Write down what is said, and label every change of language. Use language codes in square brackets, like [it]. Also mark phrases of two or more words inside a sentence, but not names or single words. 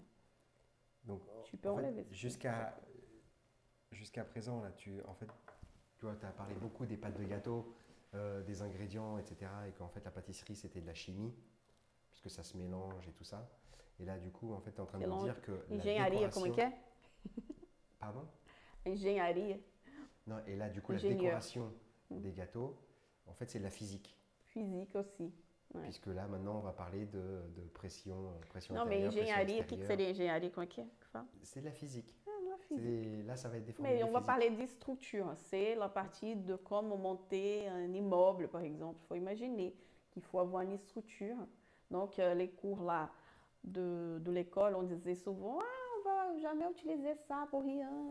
[fr] Donc, tu peux enlever jusqu'à présent, là, tu as parlé beaucoup des pâtes de gâteau, des ingrédients, etc. Et qu'en fait, la pâtisserie, c'était de la chimie, puisque ça se mélange et tout ça. Et là, du coup, en fait, tu es en train de me dire que [pt] engenharia, como que é? [fr] Pardon? [pt] Engenharia. [fr] Non, et là, du coup, la décoration des gâteaux, en fait, c'est de la physique. Physique aussi. Ouais. Puisque là, maintenant, on va parler de pression non, intérieure, [pt] mais engenharia, o que seria engenharia? Como é que é? [fr] C'est de la physique. La physique. Là, ça va être des formules Mais on va physiques. parler de structure. C'est la partie de comment monter un immeuble, par exemple. Il faut imaginer qu'il faut avoir une structure. Donc, les cours là de l'école, on disait souvent, on va jamais utiliser ça pour rien.